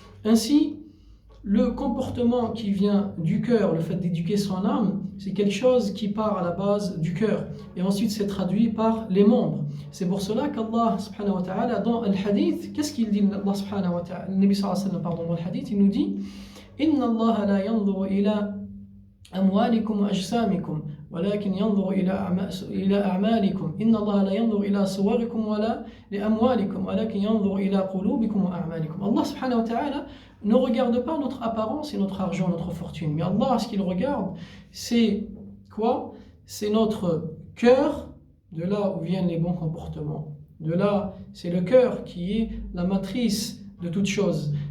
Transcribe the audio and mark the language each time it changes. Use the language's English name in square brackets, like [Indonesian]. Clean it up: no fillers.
[French] Ainsi, le comportement qui vient du cœur, le fait d'éduquer son âme, c'est quelque chose qui part à la base du cœur. Et ensuite, c'est traduit par les membres. C'est pour cela qu'Allah subhanahu wa ta'ala, dans le hadith, qu'est-ce qu'il dit Allah subhanahu wa ta'ala, le Nabi sallallahu alayhi wa sallam, pardon, dans le hadith, il nous dit [Arabic] Inna Allah la yanzuru ila amwalikum wa ajsamikum. ولكن ينظر إلى أعمالكم إن الله لا ينظر إلى صوركم ولا لأموالكم ولكن ينظر إلى قلوبكم وأعمالكم. [French] Allah subhanahu wa ta'ala ne regarde pas notre apparence et notre argent, notre fortune, mais Allah, ce qu'il regarde, c'est quoi? C'est notre cœur, de là où viennent les bons comportements. De là, c'est le cœur qui est la matrice de toute chose.